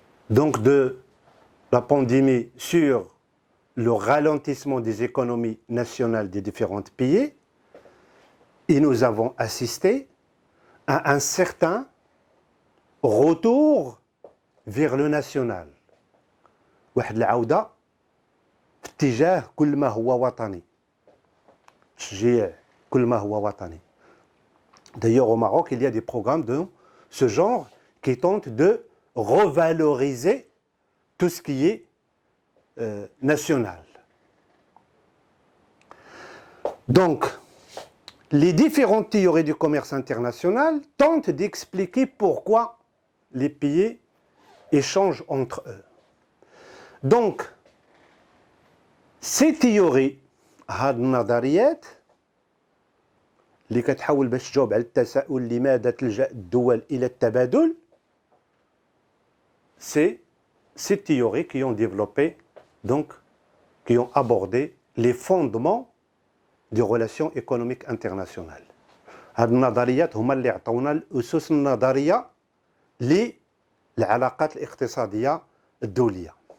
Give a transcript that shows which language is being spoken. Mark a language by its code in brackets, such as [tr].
[fr] donc de la pandémie sur le ralentissement des économies nationales des différents pays, et nous avons assisté à un certain retour vers le national. [ar] واحد العودة في اتجاه كل ما هو وطني. تشجيع كل ما هو وطني. [fr] D'ailleurs au Maroc, il y a des programmes de ce genre qui tentent de revaloriser tout ce qui est national. Donc, les différentes théories du commerce international tentent d'expliquer pourquoi les pays échangent entre eux. Donc, ces théories, [ar] هاد النظريات اللي كتحاول باش تجاوب على التساؤل لماذا تلجأ الدول إلى التبادل, [fr] c'est ces théories qui ont développé, donc, qui ont abordé les fondements des relations économiques internationales. [ar] هاد النظريات هما اللي عطونا الأسس النظرية للعلاقات الاقتصادية الدولية.